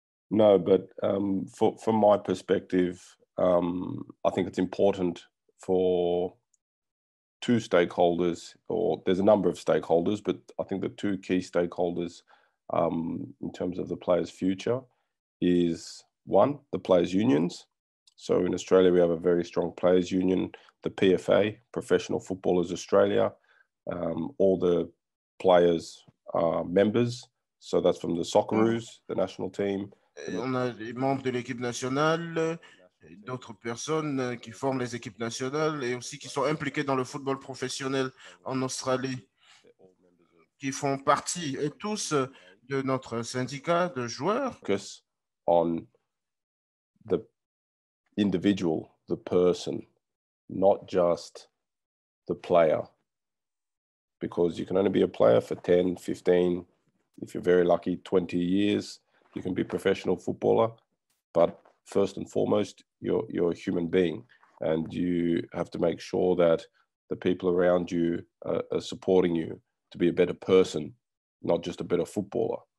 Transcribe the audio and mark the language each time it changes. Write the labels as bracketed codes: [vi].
[en] No, but from my perspective, I think it's important for two stakeholders, or there's a number of stakeholders, but I think the two key stakeholders in terms of the players' future is one, the players' unions. So in Australia, we have a very strong players' union, the PFA, Professional Footballers Australia. All the players are members. So that's from the Socceroos, the national team. [fr] On a des membres de l'équipe nationale, d'autres personnes qui forment les équipes nationales et aussi qui sont impliquées dans le football professionnel en Australie, qui font partie tous de notre syndicat de joueurs. [en] Focus on the individual, the person, not just the player. Because you can only be a player for 10, 15, if you're very lucky, 20 years. You can be a professional footballer, but first and foremost, you're a human being, and you have to make sure that the people around you are supporting you to be a better person, not just a better footballer.